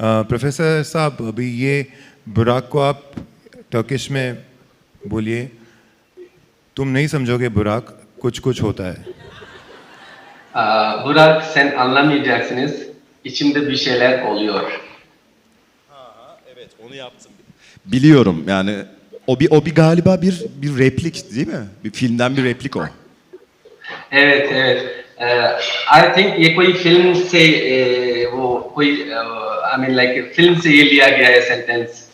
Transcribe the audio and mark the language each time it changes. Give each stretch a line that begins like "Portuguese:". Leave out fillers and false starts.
Hindi: Professor साहब अभी ये बुराक को आप टर्किश में बोलिए तुम नहीं समझोगे बुराक कुछ कुछ होता है
Turkish: Burak sen anlamayacaksınız. İçimde bir şeyler oluyor. Evet, onu yaptım. Biliyorum yani o bir galiba bir replik değil mi? Bir filmden bir replik o. Evet evet.
English: I think
Hindi: ये कोई फिल्म से वो कोई
English: I mean like
Hindi: फिल्म से ये लिया गया है सेंटेंस.